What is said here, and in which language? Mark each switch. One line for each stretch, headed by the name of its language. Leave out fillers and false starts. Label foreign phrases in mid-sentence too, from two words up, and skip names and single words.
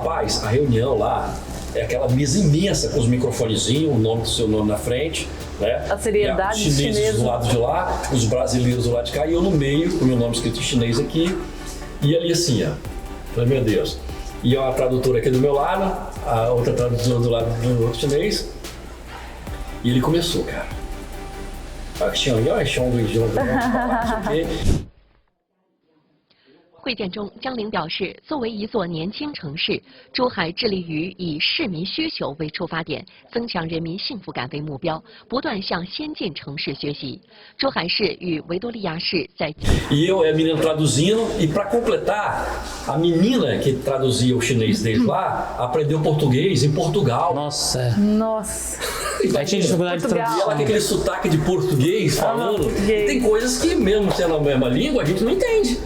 Portuguese: Rapaz, a reunião lá é aquela mesa imensa com os microfonezinhos, o nome do seu nome na frente, né? A seriedade os chineses do lado de lá, os brasileiros do lado de cá, e eu no meio, com o meu nome escrito em chinês aqui, e ali assim, ó. Falei, meu Deus. E uma tradutora aqui do meu lado, a outra tradutora do lado do outro chinês, e ele começou, cara. Ah,
Chinese: 会见中，江玲表示，作为一座年轻城市，珠海致力于以市民需求为出发点，增强人民幸福感为目标，不断向先进城市学习。珠海市与维多利亚市在。
Portuguese: E eu, a menina traduzindo, e para completar, a menina que traduzia o chinês deles lá aprendeu português em Portugal. Nossa. Aí tinha dificuldade de traduzir. Ela com aquele sotaque de português falando. Tem coisas que, mesmo sendo a mesma língua, a gente não entende.